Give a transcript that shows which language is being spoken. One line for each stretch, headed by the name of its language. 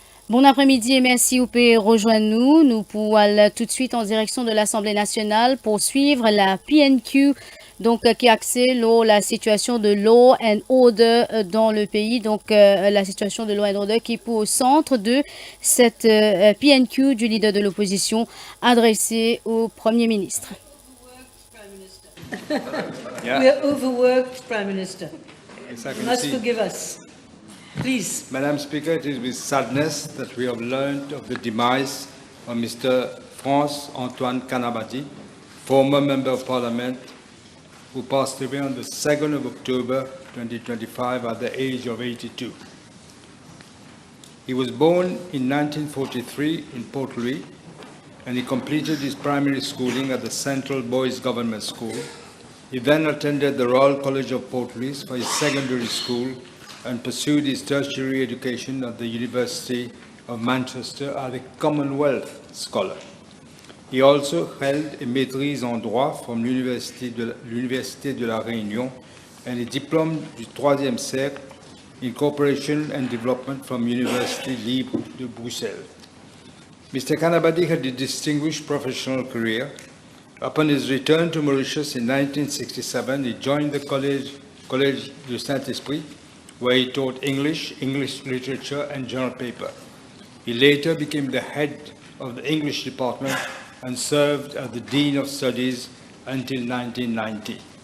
French: Bon après-midi et merci vous pouvez rejoindre nous. Nous pouvons aller tout de suite en direction de l'Assemblée nationale pour suivre la PNQ, donc qui axée la situation de
English: law and order
French: dans le pays. Donc la situation de
English: law and order
French: qui est au centre de cette PNQ du leader de l'opposition adressée au Premier ministre.
English: Yeah. We are overworked, Prime Minister. Exactly. You must forgive us. Please. Madam Speaker, it is with sadness that we have learned of the demise of Mr. France-Antoine Canabati, former Member of Parliament, who passed away on the 2nd of October 2025 at the age of 82. He was born in 1943 in Port Louis, and he completed his primary schooling at the Central Boys Government School. He then attended the Royal College of Port Louis for his secondary school and pursued his tertiary education at the University of Manchester as a Commonwealth Scholar. He also held a
French: maîtrise en droit
English: from l'Université de la Réunion and a
French: diplôme du troisième cercle
English: in Cooperation and Development from Université Libre de Bruxelles. Mr. Canabati had a distinguished professional career. Upon his return to Mauritius in 1967, he joined the Collège du Saint-Esprit, where he taught English, English literature, and journal paper. He later became the head of the English department and served as the Dean of Studies until 1990.